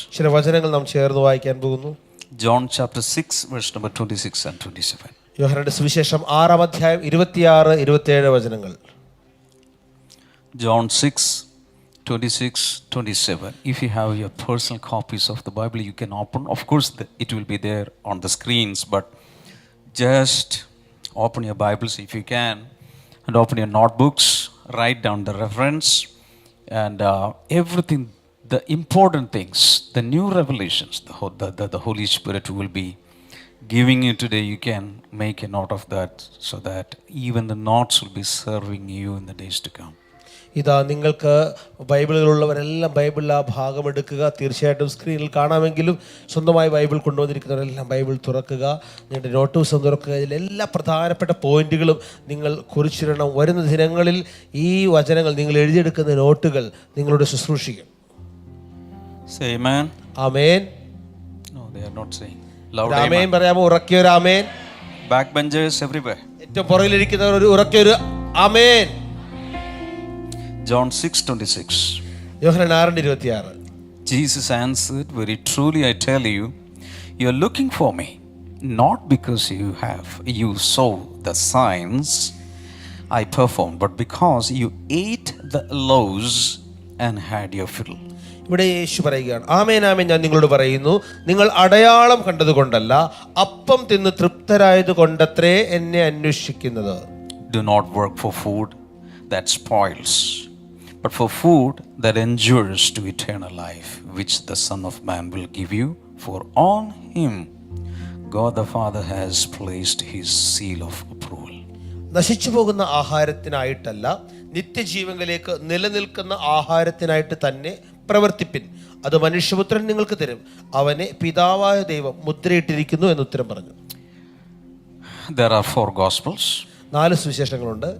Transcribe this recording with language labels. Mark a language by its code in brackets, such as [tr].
[ml] ചില വചനങ്ങൾ നാം ചേർന്ന് വായിക്കാൻ പോകുന്നു. [en] John chapter 6 verse number 26 and 27. [ml] യോഹന്നാന്റെ സുവിശേഷം 6-ാം അധ്യായം 26-27 വചനങ്ങൾ. [en] John 6:26-27. If you have your personal copies of the Bible, you can open. Of course, it will be there on the screens, but just open your Bibles if you can, and open your notebooks. Write down the reference and everything. The important things, the new revelations, the Holy Spirit will be giving you today. You can make a note of that so that even the notes will be serving you in the days to come. [ml] ഇതാ നിങ്ങൾക്ക് ബൈബിളുകളുള്ളവരെല്ലാം ബൈബിളിൽ ആ ഭാഗം എടുക്കുക. തീർച്ചയായിട്ടും സ്ക്രീനിൽ കാണാമെങ്കിലും സ്വന്തമായി Bible കൊണ്ടുവന്നിരിക്കുന്നവരെല്ലാം Bible തുറക്കുക. നിങ്ങളുടെ നോട്ട് പുസ്തകം തുറക്കുക. ഇതിലെല്ലാ പ്രധാനപ്പെട്ട പോയിന്റുകളും നിങ്ങൾ കുറിച്ചിടണം. വരുന്ന ദിനങ്ങളിൽ ഈ വചനങ്ങൾ നിങ്ങൾ എഴുതിയെടുക്കുന്ന നോട്ടുകൾ നിങ്ങളോട് ശുശ്രൂഷിക്കും. [en] Say amen. [ml] Amen. [en] No, they are not saying. Loud [ml] amen [en] amen. [ml] പറയാമോ? ഉറക്കിയൊരു ആമേൻ. [en] Backbenchers everywhere. [ml] ഏറ്റവും പുറകിലിരിക്കുന്നവർ ഒരു ഉറക്കിയൊരു ആമേൻ. [en] John 6:26. [ml] Yohannan 6:26. [en] Jesus answered, "Very truly I tell you, you are looking for me, not because you saw the signs I performed, but because you ate the loaves and had your fill." [ml] ഇവിടെ യേശു പറയുകയാണ്, ആമേൻ ആമേൻ ഞാൻ നിങ്ങളോട് പറയുന്നു, നിങ്ങൾ അടയാളം കണ്ടതുകൊണ്ടല്ല, അപ്പം തിന്ന് തൃപ്തരായത് കൊണ്ടത്രേ എന്നെ അന്വേഷിക്കുന്നത്. [en] Do not work for food that spoils, but for food that endures to eternal life, which the Son of Man will give you, for on him God the Father has placed his seal of approval. [ml] നശിച്ചു പോകുന്ന ആഹാരത്തിനായിട്ടല്ല, നിത്യജീവനിലേക്ക് നിലനിൽക്കുന്ന ആഹാരത്തിനായിട്ട് തന്നെ പ്രവർത്തിപ്പിൻ. അത് മനുഷ്യപുത്രൻ നിങ്ങൾക്ക് തരും. അവനെ പിതാവായ ദൈവം മുദ്രയിട്ടിരിക്കുന്നു എന്ന് ഉത്തരം പറഞ്ഞു. [en] There are 4 gospels. [ml] 4 സുവിശേഷങ്ങളുണ്ട്.